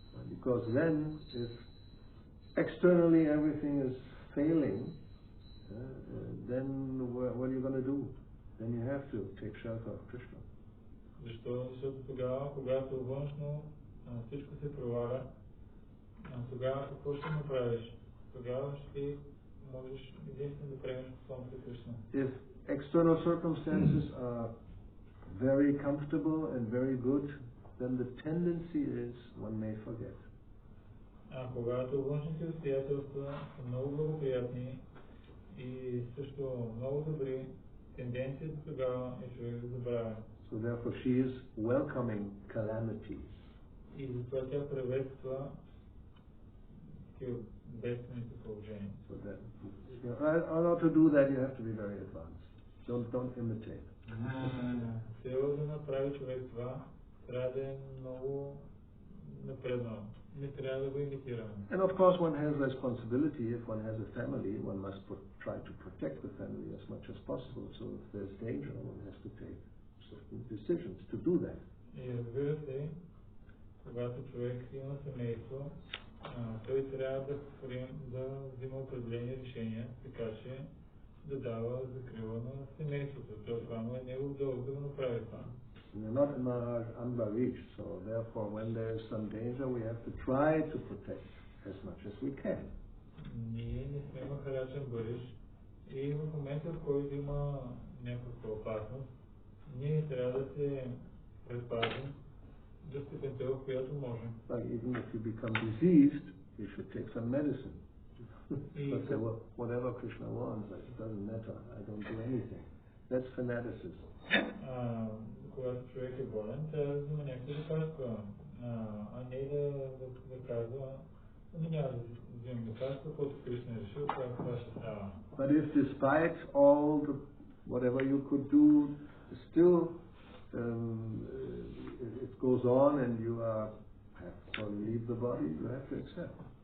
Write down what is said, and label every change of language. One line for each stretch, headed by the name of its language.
English: Because then, if externally everything is failing, then what are you going to do? Then you have to take shelter of Krishna.
Bulgarian: Защото тогава, когато външно всичко се проваля, тогава какво ще направиш? Тогава ще можеш единствено да приемеш посланието на Кришна.
English: If external circumstances are very comfortable and very good, then the tendency is one may forget.
Bulgarian: Когато външните обстоятелства са много благоприятни и също много добри, тенденцията тогава е човек да забравя.
English: So therefore she is welcoming calamities.
Bulgarian: И затова тя приветства такива бедствените положения.
English: So that, in order to do that, you have to be very advanced. Don't imitate.
Bulgarian: Трябва да направи човек това, трябва да е много напреднал. Не трябва да го имитираме.
English: And of course one has responsibility. If one has a family, one must try to protect the family as much as possible. So if there's danger, one has to take certain decisions to do that.
Bulgarian: И разбира се, когато човек има семейство, той трябва да взима определени решения, така че да дава закрила на семейството. Това му е негов дълг да го направи това.
English: We're not in our Ambarich, so therefore when there is some danger we have to try to protect as much as we can.
Bulgarian: Ние не сме Махараджа Амбариш и в момента, в който има някаква опасност, ние трябва да се предпазим до степента, в която можем.
English: Like even if you become diseased, you should take some medicine. But say, well, whatever Krishna wants, it doesn't matter. I don't do anything. That's fanaticism.
Bulgarian: Когато човек е болен, трябва да взима някакви лекарства, а не да казва, няма да взимам лекарства, който Кришна е решил, това ще става.
English: But if despite all the, whatever you could do, still it goes on and you have to leave the body, you have to accept.